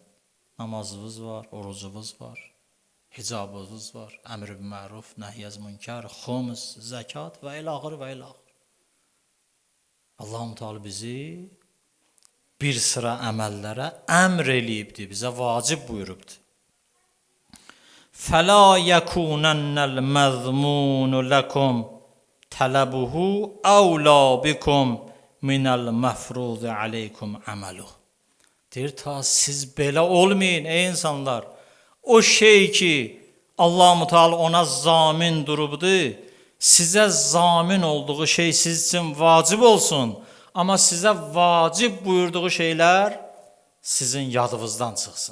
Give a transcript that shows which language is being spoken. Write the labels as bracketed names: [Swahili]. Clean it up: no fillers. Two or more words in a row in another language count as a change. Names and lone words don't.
[Azerbaijani] Namazınız var, orucunuz var, hicabınız var, əmr-i məruf, nəhyəz münkər, xums, zəkat və ilaxır və ilaxır. Allah-u Teala bizi bir sıra əməllərə əmr eləyibdir, bizə vacib buyurubdur. [Arabic] فَلَا يَكُونَنَّ الْمَذْمُونُ لَكُمْ تَلَبُهُ أَوْلَى بِكُمْ مِنَ الْمَفْرُوضِ عَلَيْكُمْ عَمَلُهُ. [Azerbaijani] Deyir, ta siz belə olmayın ey insanlar. O şey ki Allah-u Teala ona zamin durubdur, sizə zamin olduğu şey siz için vacib olsun. Amma sizə vacib buyurduğu şeylər sizin yadınızdan çıxsın.